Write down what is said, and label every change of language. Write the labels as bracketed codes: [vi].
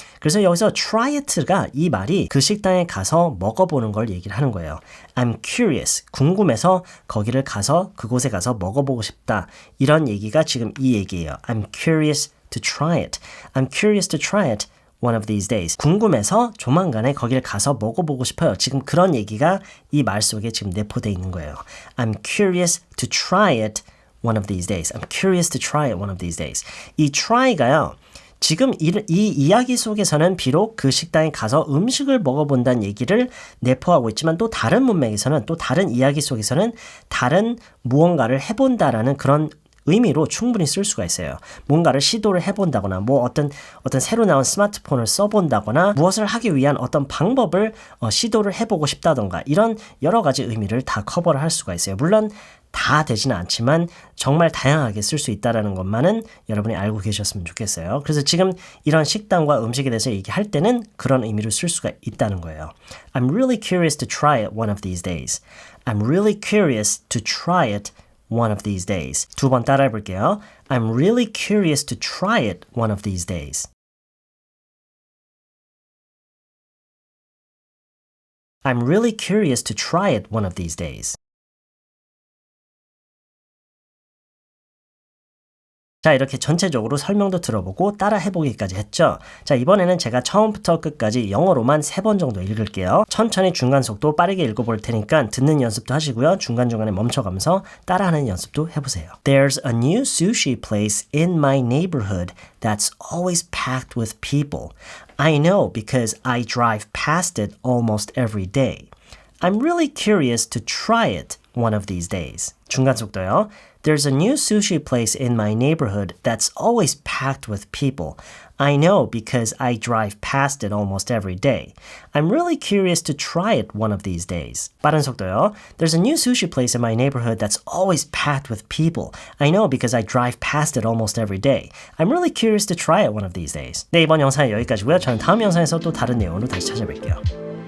[ko] 그래서 여기서 try it가 이 말이 그 식당에 가서 먹어보는 걸 얘기를 하는 거예요. [en] I'm curious. [ko] 궁금해서 거기를 가서 그곳에 가서 먹어보고 싶다. 이런 얘기가 지금 이 얘기예요. [en] I'm curious to try it. I'm curious to try it one of these days. [ko] 궁금해서 조만간에 거기를 가서 먹어보고 싶어요. 지금 그런 얘기가 이 말 속에 지금 내포되어 있는 거예요. [en] I'm curious to try it one of these days. I'm curious to try it one of these days. [ko] 이 try가요. 지금 이 이야기 속에서는 비록 그 식당에 가서 음식을 먹어본다는 얘기를 내포하고 있지만 또 다른 문맥에서는 또 다른 이야기 속에서는 다른 무언가를 해본다라는 그런 의미로 충분히 쓸 수가 있어요. 뭔가를 시도를 해본다거나 뭐 어떤 새로 나온 스마트폰을 써본다거나 무엇을 하기 위한 어떤 방법을 시도를 해보고 싶다던가 이런 여러 가지 의미를 다 커버를 할 수가 있어요. 물론 다 되지는 않지만 정말 다양하게 쓸 수 있다는 것만은 여러분이 알고 계셨으면 좋겠어요. 그래서 지금 이런 식당과 음식에 대해서 얘기할 때는 그런 의미로 쓸 수가 있다는 거예요. [en] I'm really curious to try it one of these days. I'm really curious to try it one of these days. [ko] 두 번 따라해 볼게요. I'm really curious to try it one of these days. I'm really curious to try it one of these days. 자, 이렇게 전체적으로 설명도 들어보고 따라 해보기까지 했죠. 자, 이번에는 제가 처음부터 끝까지 영어로만 3번 정도 읽을게요. 천천히 중간 속도 빠르게 읽어볼 테니까 듣는 연습도 하시고요. 중간중간에 멈춰가면서 따라하는 연습도 해보세요. [en] There's a new sushi place in my neighborhood that's always packed with people. I know because I drive past it almost every day. I'm really curious to try it one of these days. [ko] 중간 속도요. [en] There's a new sushi place in my neighborhood that's always packed with people. I know because I drive past it almost every day. I'm really curious to try it one of these days. [ko] 빠른 속도요. [en] There's a new sushi place in my neighborhood that's always packed with people. I know because I drive past it almost every day. I'm really curious to try it one of these days. [ko] 네, 이번 영상은 여기까지고요. 저는 다음 영상에서 또 다른 내용으로 다시 찾아뵐게요.